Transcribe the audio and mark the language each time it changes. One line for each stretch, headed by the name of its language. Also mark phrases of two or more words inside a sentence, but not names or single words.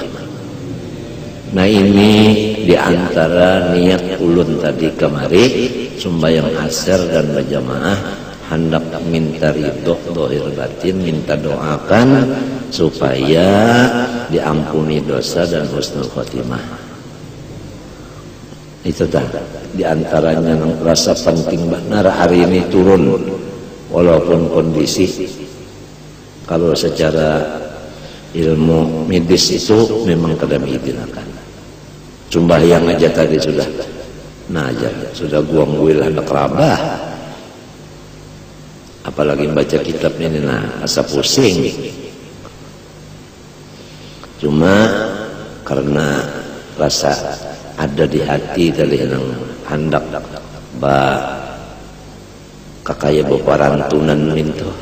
Banjar: Nah ini diantara niat ulun tadi kemari sembahyang asar dan berjamaah, hendak minta ridho dohir batin, minta doakan supaya diampuni dosa dan
Arabic: husnul khotimah.
Banjar: Itu dah diantaranya yang rasa penting benar hari ini turun, walaupun kondisi kalau secara ilmu medis itu memang kada diidinakan. Sembahyang aja tadi sudah, nah aja sudah guang-guil ada kerabah, apalagi baca kitab ini, nah asa pusing. Cuma karena rasa ada di hati tadi yang hendak kakaya beparantunan minto.